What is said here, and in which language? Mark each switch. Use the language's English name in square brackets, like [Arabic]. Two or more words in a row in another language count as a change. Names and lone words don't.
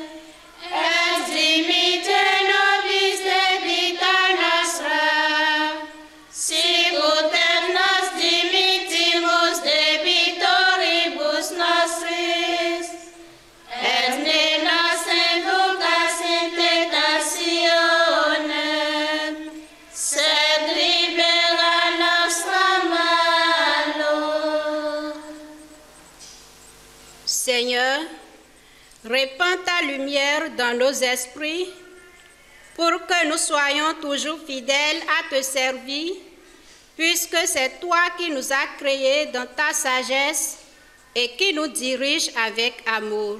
[Latin] et dimitte nobis debita nostra, sicut et nos dimittimus debitoribus nostris, et ne nos inducas in tentationem, sed libera nostra malo. [French] Seigneur, répands ta lumière dans nos esprits pour que nous soyons toujours fidèles à te servir, puisque c'est toi qui nous as créés dans ta sagesse et qui nous dirige avec amour.